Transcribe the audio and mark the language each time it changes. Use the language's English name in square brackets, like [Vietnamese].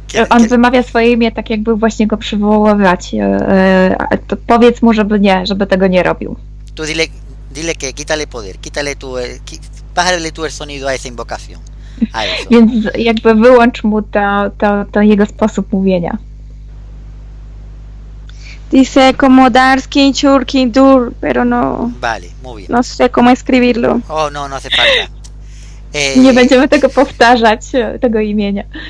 [Polish] On wymawia swoje imię tak, jakby właśnie go przywoływać. To powiedz mu, żeby tego nie robił. [Spanish] tú dile que quítale poder, bájale tú el sonido a esa invocación. A eso. [Polish] Więc jakby wyłącz mu to jego sposób mówienia. [Spanish] Dice como Darskin, Churkin, Dur, pero no, Vale, muy bien. no sé cómo escribirlo. Oh, no hace falta. [Polish] Nie będziemy tego powtarzać, tego imienia.